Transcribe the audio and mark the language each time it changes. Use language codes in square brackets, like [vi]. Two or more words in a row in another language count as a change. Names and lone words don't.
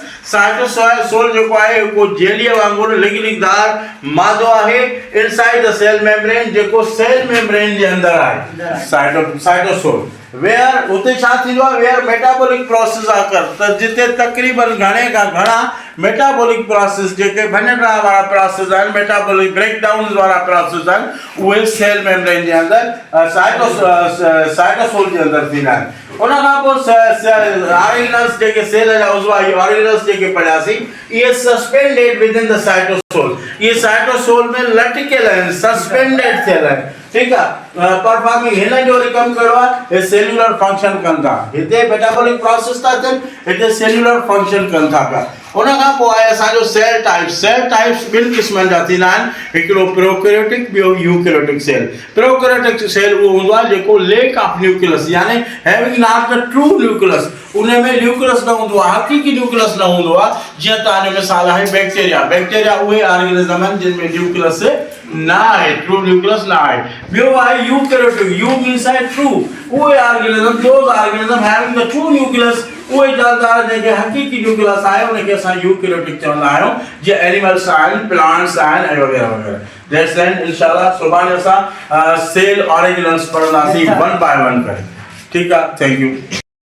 [sd] साइटोसोल जेको आहे उहो जेलीअ वांगुरु लिगलिगदार मादो आहे [en] inside the cell membrane, [sd] जेको [en] cell membrane [sd] जे अंदरि आहे। साइटोसोल वेयर उते छा थींदो आहे? [en] where metabolic process occur, [sd] त जिते तक़रीबन घणे खां घणा [en] metabolic process, [sd] जेके भञण वारा प्रोसेस आहिनि, [en] metabolic breakdown [sd] वारा प्रोसेस आहिनि, उहे [en] cell membrane [sd] जे अंदरि साइटोसोल जे अंदरि थींदा आहिनि। उन खां पोइ ऑर्गेनल्स जेके सेल जा उज़्व आहे, ऑर्गेनल्स जेके पढ़ियासीं, इहे [en] suspended within the cytosol. [sd] इहे साइटोसोल में लटकियल आहिनि, सस्पेंडेड थियल आहिनि। ठीकु आहे। परफॉर्मिंग हिन जो वरी कमु कहिड़ो आहे? हे [en] cellular function [sd] कनि था। हिते मेटाबॉलिक प्रोसेस था थियनि, हिते [en] cellular function [sd] कनि था पिया। उन खां पोइ आहे असांजो [en] cell types. cell types [sd] ॿिनि क़िस्मनि जा थींदा आहिनि, हिकिड़ो प्रोकैरियोटिक, ॿियो [en] eukaryotic cell. prokaryotic cell [sd] उहो हूंदो आहे जेको [en] lack of nucleus, [sd] यानी [en] having not the true nucleus, [sd] उन में न्यूक्लियस न हूंदो आहे, हक़ीक़ी न्यूक्लियस न हूंदो आहे। जीअं तव्हांजो मिसाल आहे बैक्टीरिया। बैक्टीरिया उहे ऑर्गेनिज़म आहिनि जिन में न्यूक्लियस न आहे, [en] true nucleus [sd] न आहे। ॿियो आहे यूकैरियोटिक। [en] eu means [sd] आहे ट्रू। उहे ऑर्गेनिज़म, [en] those organism having the true nucleus, [sd] उहे जानदार जेके हक़ीक़ी न्यूक्लियस आहे उनखे असां यूकैरियोटिक चवंदा आहियूं, जीअं एनिमल्स आहिनि, प्लांट्स आहिनि ऐं वग़ैरह वग़ैरह। [en] that's end [sd] इंशाल्लाह सुभाणे असां [en] cell organelles [sd] पढ़ंदासीं 1 बाय 1 करे। ठीकु आहे। [en] thank you.